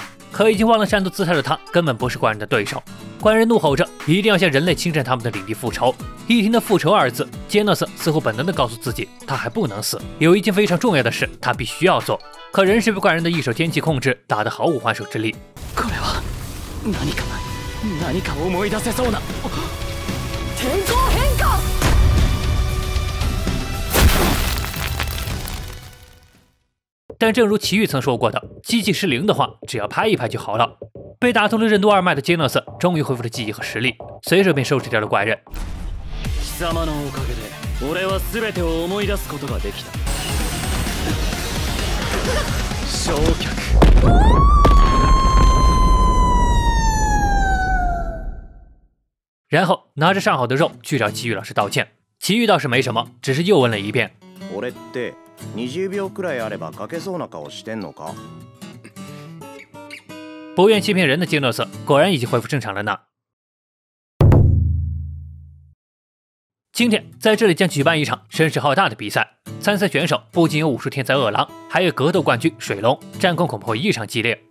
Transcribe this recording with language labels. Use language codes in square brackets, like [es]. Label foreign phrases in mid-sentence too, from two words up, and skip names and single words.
[zh] 可已经忘了战斗姿态的他根本不是怪人的对手。怪人怒吼着一定要向人类侵占他们的领地复仇。一听到复仇二字，杰诺斯似乎本能地告诉自己他还不能死，有一件非常重要的事他必须要做。可仍是被怪人的一手天气控制打得毫无还手之力。 [ja] これは何か思い出せそうな天候変化。 [zh] 但正如奇遇曾说过的，机器失灵的话，只要拍一拍就好了。被打通了任督二脉的杰诺斯终于恢复了记忆和实力，随手便收拾掉了怪人。 [ja] 貴様のおかげで俺は全てを思い出すことができた。焼却。 [zh] 然后拿着上好的肉去找奇遇老师道歉。奇遇倒是没什么，只是又问了一遍。 [ja] 俺って20秒くらいあれば書けそうな顔してんのか？ [zh] 不愿欺骗人的杰诺斯果然已经恢复正常了呢。今天在这里将举办一场声势浩大的比赛，参赛选手不仅有武术天才饿狼，还有格斗冠军水龙，战况恐怕会异常激烈。